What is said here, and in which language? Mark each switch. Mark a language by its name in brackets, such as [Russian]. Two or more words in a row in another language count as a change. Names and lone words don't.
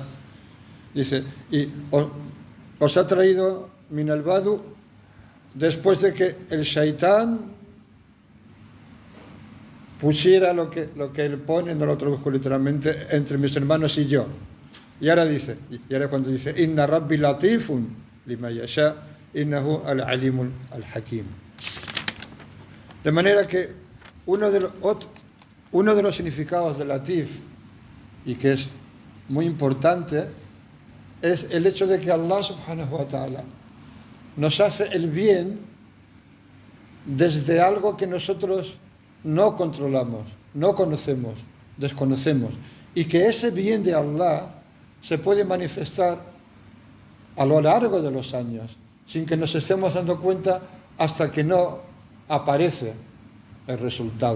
[Spanish] Dice, y os ha traído [Arabic] من البدو [Spanish] después de que el Shaitán pusiera lo que él pone, no lo traduzco literalmente, entre mis hermanos y yo. Y ahora cuando dice, [Arabic] إن ربي لطيف لما يشاء إنه العليم الحكيم. [Spanish] De manera que uno de los significados de latif, y que es muy importante, es el hecho de que Allah [Arabic] سبحانه وتعالى [Spanish] nos hace el bien desde algo que nosotros no controlamos, no conocemos, desconocemos, y que ese bien de Allah se puede manifestar a lo largo de los años, sin que nos estemos dando cuenta hasta que no aparece el resultado.